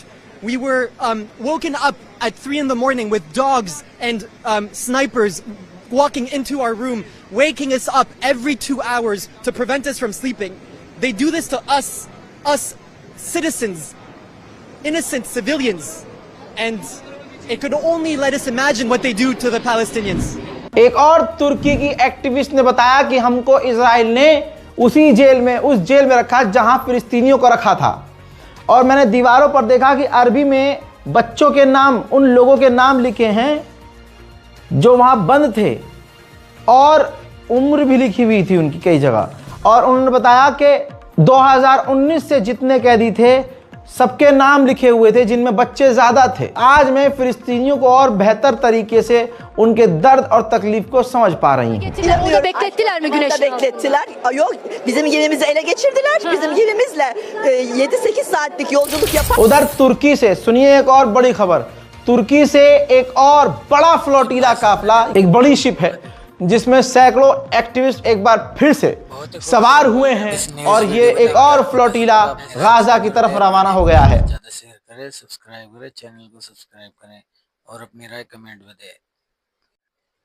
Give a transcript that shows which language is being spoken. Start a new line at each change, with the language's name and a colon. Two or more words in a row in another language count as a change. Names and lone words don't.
English: We were woken up at 3 in the morning with dogs and snipers walking into our room, waking us up every 2 hours to prevent us from sleeping. They do this to us citizens, innocent civilians, and it could only let us imagine what they do to the Palestinians.
Hindi: एक और तुर्की की एक्टिविस्ट ने बताया कि हमको इजराइल ने उस जेल में रखा जहां फिलिस्तीनियों को रखा था, और मैंने दीवारों पर देखा कि अरबी में बच्चों के नाम, उन लोगों के नाम लिखे हैं जो वहां बंद थे, और उम्र भी लिखी हुई थी उनकी कई जगह। और उन्होंने बताया कि 2019 से जितने कैदी थे सबके नाम लिखे हुए थे, जिनमें बच्चे ज्यादा थे। आज मैं फिलिस्तीनियों को और बेहतर तरीके से उनके दर्द और तकलीफ को समझ पा रही हूँ।
Turkish: Onu beklettiler mi güneş? Beklettiler. Yok, bizim gemimizi ele geçirdiler. Bizim gemimizle 7-8 saatlik yolculuk yapar.
Hindi: उधर तुर्की से सुनिए एक और बड़ी खबर। तुर्की से एक और बड़ा फ्लोटिला काफिला, एक बड़ी शिप है जिसमें सैकड़ों एक्टिविस्ट एक बार फिर से सवार हुए हैं, और ये एक और फ्लोटिला गाजा की तरफ रवाना हो गया है। ज़्यादा शेयर करें, सब्सक्राइब करें, चैनल को सब्सक्राइब करें और अपनी राय कमेंट में दें।